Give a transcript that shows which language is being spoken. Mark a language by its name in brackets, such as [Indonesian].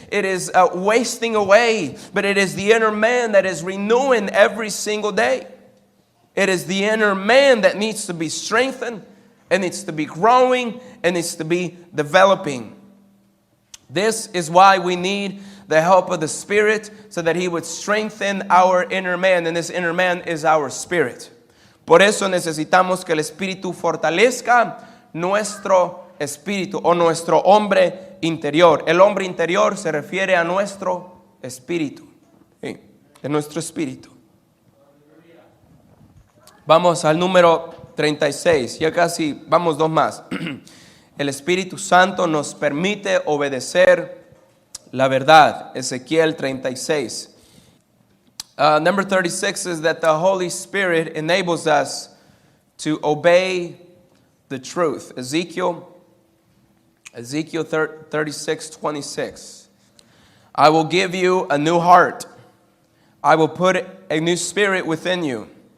[English] It is wasting away. But it is the inner man that is renewing every single day. It is the inner man that needs to be strengthened, and needs to be growing, and needs to be developing. This is why we need the help of the Spirit, so that He would strengthen our inner man. And this inner man is our spirit. [Spanish] Por eso necesitamos que el Espíritu fortalezca nuestro espíritu o nuestro hombre interior. El hombre interior se refiere a nuestro espíritu. ¿Sí? De nuestro espíritu. Vamos al número 36. Ya casi, vamos dos más. El Espíritu Santo nos permite obedecer la verdad. Ezequiel 36. [English] Number 36 is that the Holy Spirit enables us to obey the truth. Ezekiel 36:26. I will give you a new heart. I will put a new spirit within you.